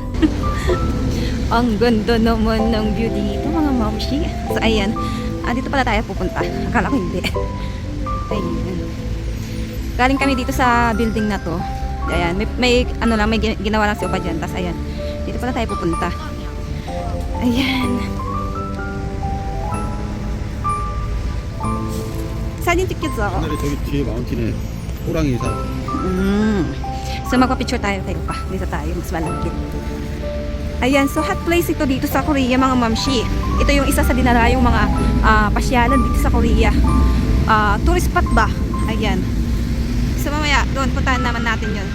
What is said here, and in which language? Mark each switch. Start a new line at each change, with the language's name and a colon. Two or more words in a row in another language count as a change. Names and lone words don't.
Filipino: Ang ganda naman ng view dito mga mamshi. So ayan, dito pala tayo pupunta. Akala ko hindi. Ayan. Galing kami dito sa building na to. Ayan, may ginawa lang si Opa dyan. Tapos ayan, dito pala tayo pupunta. Ayan.
Korean: 사진 찍겠어. 옛날에 저기 뒤에 마운틴에 호랑이 살아.
Filipino: So magpa-picture tayo tayo pa. Dito tayo, mas malapit. Ayan, so
English: hot place
Filipino: ito dito sa Korea mga mamshi. Ito yung isa sa dinarayong mga pasyalan dito sa Korea.
English: Tourist spot
Filipino: ba? Ayan. So mamaya, doon puntahan naman natin yun.